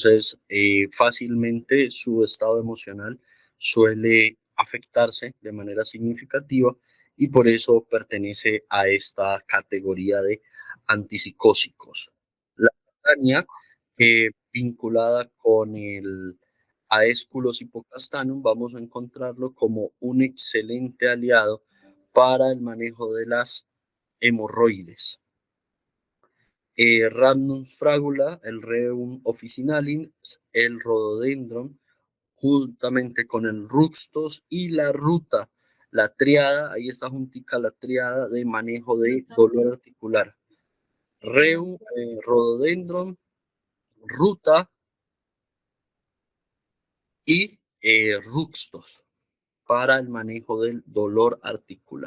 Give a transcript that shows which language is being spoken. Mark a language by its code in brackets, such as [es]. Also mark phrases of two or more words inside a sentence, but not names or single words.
[es] Entonces, fácilmente su estado emocional suele afectarse de manera significativa y por eso pertenece a esta categoría de antipsicóticos. La Catania, vinculada con el Aesculus hipocastanum, vamos a encontrarlo como un excelente aliado para el manejo de las hemorroides. Rhamnus fragula, el Rheum officinalis, el Rhododendron, juntamente con el Ruxtos y la ruta, la triada, ahí está juntica la triada de manejo de dolor articular. Rhododendron, ruta y Ruxtos para el manejo del dolor articular.